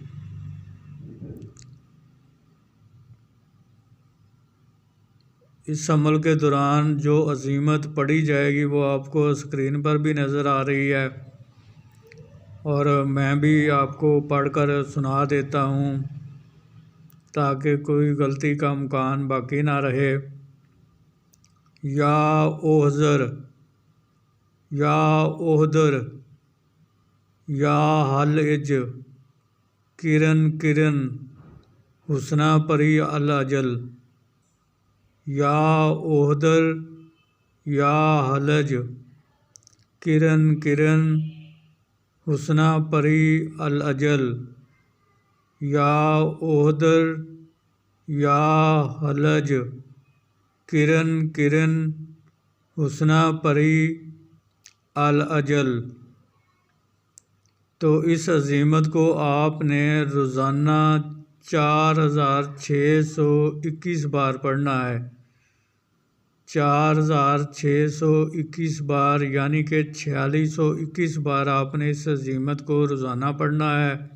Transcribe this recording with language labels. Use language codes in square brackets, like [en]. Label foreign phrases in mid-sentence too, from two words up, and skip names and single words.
[ur] اس عمل کے دوران جو عزیمت پڑھی جائے گی وہ آپ کو اسکرین پر بھی نظر آ رہی ہے اور میں بھی آپ کو پڑھ کر سنا دیتا ہوں تاکہ کوئی غلطی کا امکان باقی نہ رہے۔ یا اوحذر، یا اوحدر، یا حل اج، کرن کرن، حسنہ پری الاجل۔ یا اوحدر، یا حلج، کرن کرن، حسنہ پری الاجل۔ یا اوحدر، یا حلج، کرن کرن، حسنہ پری الاجل۔ تو اس عزیمت کو آپ نے روزانہ 4621 بار پڑھنا ہے۔ 4621 بار یعنی کہ 4621 بار آپ نے اس عزیمت کو روزانہ پڑھنا ہے۔